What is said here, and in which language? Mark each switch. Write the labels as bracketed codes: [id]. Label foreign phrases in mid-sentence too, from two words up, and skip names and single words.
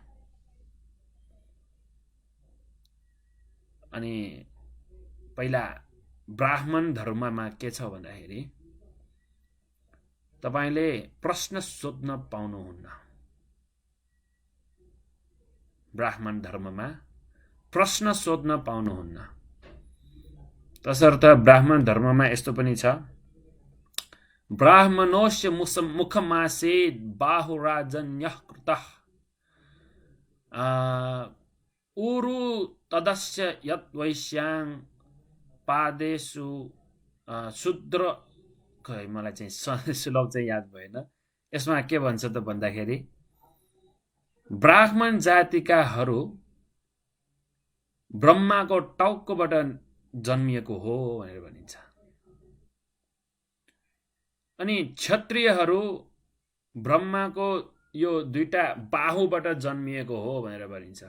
[ne] अनि पहिला ब्राह्मण धर्ममा के छ भन्दाखेरि तपाईले प्रश्न सोध्न पाउनुहुन्न। ब्राह्मण धर्ममा प्रश्न सोध्न पाउनुहुन्न। तसर्थ ब्राह्मण धर्ममा यस्तो पनि छ, [sa] ब्राह्मणोस्य मुखमासे बाहुराजन्यः कृतः उरु तदस्य यत् वैश्यां पादेषु शूद्र। [ne] खै मलाई चाहिँ श्लोक चाहिँ याद भएन। यसमा के भन्छ त भन्दाखेरि ब्राह्मण जातिकाहरू ब्रह्माको टाउकोबाट जन्मिएको हो भनेर भनिन्छ। अनि क्षत्रियहरू ब्रह्माको यो दुईटा बाहुबाट जन्मिएको हो भनेर भनिन्छ।